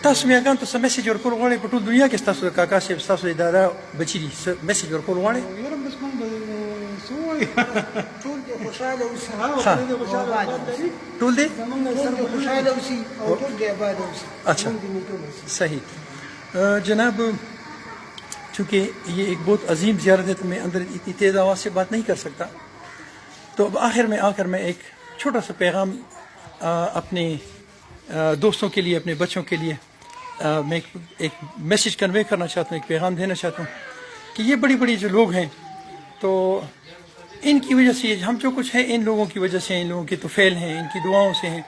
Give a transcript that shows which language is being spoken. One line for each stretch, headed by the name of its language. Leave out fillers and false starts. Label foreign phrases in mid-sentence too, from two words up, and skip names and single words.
Pashto: تاسو میاګان ته څه میسیج ورکول غواړئ په ټول دنیا کې ستاسو د کاکا صاحب ستاسو د اداره بچي دي څه میسیج ورکول غواړئ؟ یاره بس موږ سو ټول دې خوشاله اوسي ها. ټول دې خوشاله آباد لري ټول دي زمونږ سره به خوشاله اوسي او ټول دې آباد اوسي
Urdu: اچھا.
Pashto: زمونږ دې نیکونه اوسي.
Urdu: صحیح. جناب چونکہ یہ ایک بہت عظیم زیارت ہے تو میں اندر اتنی تیز آواز سے بات نہیں کر سکتا، تو اب آخر میں آ کر میں ایک چھوٹا سا پیغام اپنے دوستوں کے لیے، اپنے بچوں کے لیے میں ایک
English: message convey
Urdu: کرنا چاہتا ہوں، ایک پیغام دینا چاہتا ہوں کہ یہ بڑی بڑی جو لوگ ہیں تو ان کی وجہ سے ہم جو کچھ ہیں ان لوگوں کی وجہ سے، ان لوگوں کے تو فیل ہیں، ان کی دعاؤں سے ہیں.